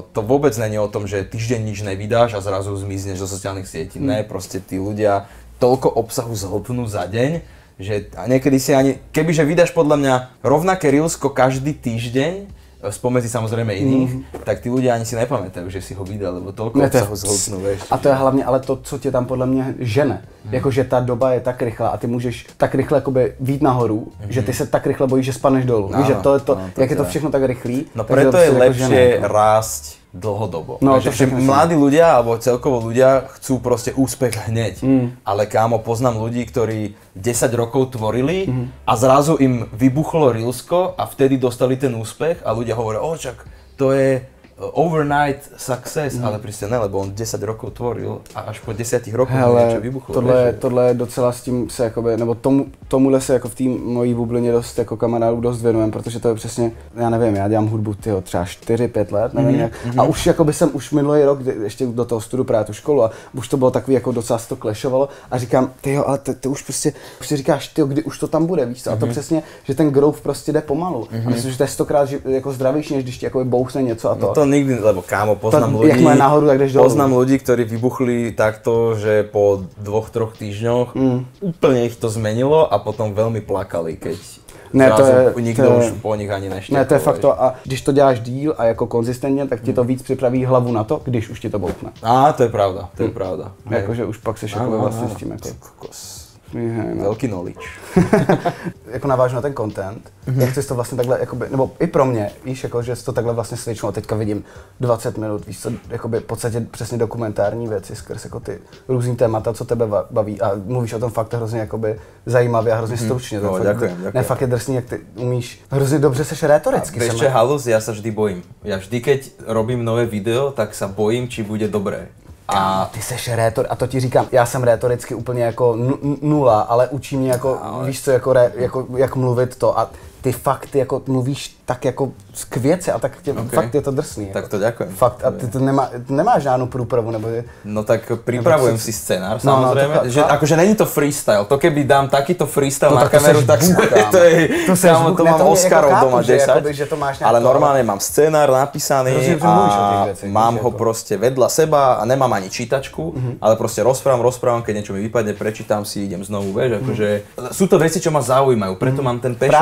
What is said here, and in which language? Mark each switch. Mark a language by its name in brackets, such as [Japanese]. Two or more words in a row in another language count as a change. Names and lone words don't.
[Slovak] To vôbec není o tom, že týždeň nič nevydáš a zrazu zmizneš zo sociálnych sietí. Ne, proste tí ľudia toľko obsahu zhltnú za deň, že a niekedy si ani, kebyže vydáš podľa mňa rovnaké reelsko každý týždeň, spomedzi samozrejme iných, tak ty ľudia ani si nepamätajú, že si ho vydal, lebo toľko obsahu zhltnú, vieš. [Czech] A to je hlavně ale to, co tě tam podle mě žene. Jakože ta doba je tak rychlá a ty můžeš tak rychle jakoby vít nahoru, že ty se tak rychle bojíš, že spadneš dolů. Víš, že to je to, jak je to všechno tak rychlý. [Slovak] No preto je lepšie rásť dlhodobo. No, že mladí ľudia, alebo celkovo ľudia chcú proste úspech hneď. Ale kámo, poznám ľudí, ktorí 10 rokov tvorili a zrazu im vybuchlo reelsko a vtedy dostali ten úspech a ľudia hovoria, čak, to je [English] overnight success, [Slovak] ale prostě ne, lebo on 10 rokov tvoril a až po 10 rokoch něco vybuchlo. [Czech] Tohle je docela s tím se jakoby, nebo tomuhle se jako v té mojí bublině dost jako kamarádů dost věnujem, protože to je přesně, já nevím, já dělám hudbu třeba 4-5 let, nevím jak. A už jakoby jsem už minulý rok, ještě do toho studu právě tu školu a už to bylo takový jako docela se to klešovalo a říkám, tyjo, ale ty už prostě, už si říkáš, tyjo, kdy už to tam bude, víš co? A to přesně, že ten growth prostě jde pomalu. A myslím, že to je 100krát jako zdravější, než když ti jakoby bouchne něco a to. No [Slovak] to nikdy, lebo kámo, poznám ľudí, [Czech] jak má nahoru, tak jdeš dolů. [Slovak] Poznám ľudí, ktorí vybuchli takto, že po 2-3 týždňoch úplne ich to zmenilo a potom veľmi plakali, keď nikdo už po nich ani neštěl. [Czech] Ne, to je fakt to a když to děláš díl a jako konzistentně, tak ti to víc připraví hlavu na to, když už ti to bouchne. To je pravda, to je pravda. Jakože už pak seš jako vlastně s tím jako... Velký knowledge. Jako navážu na ten content, jak jsi to vlastně takhle, jakoby, nebo i pro mě, víš, jako, že jsi to takhle vlastně switchnul, teďka vidím 20 minut, víš co, jakoby v podstatě přesně dokumentární věci skrz jako ty různý témata, co tebe baví a mluvíš o tom fakt hrozně jakoby zajímavě a hrozně stručně. [Slovak] No, ďakujem. [Czech] Ne, fakt je drsný, jak ty umíš, hrozně dobře seš rétoricky. [Slovak] Vieš čo, halus, ja sa vždy bojím. Ja vždy, keď robím nové video, tak sa bojím, či bude dobré. [Czech] A ty seš rétor, a to ti říkám, já jsem rétoricky úplně jako nula, ale učí mě jako, víš co, jako jak mluvit to a ty fakt jako mluvíš tak jako k věci a tak fakt je to drsný. Tak jako. [Slovak] to ďakujem. [Czech] Fakt a ty to nemáš žádnou průpravu nebo... [Slovak] No tak pripravujem si scenár samozrejme, že akože není to freestyle, to keby dám takýto freestyle na kameru, tak to mám Oscarov doma 10, ale normálne mám scenár napísaný a mám ho proste vedľa seba a nemám ani čítačku, ale proste rozprávam, keď niečo mi vypadne, prečítam si, idem znovu, vieš, akože sú to veci, čo ma zaujímajú, preto mám ten passion.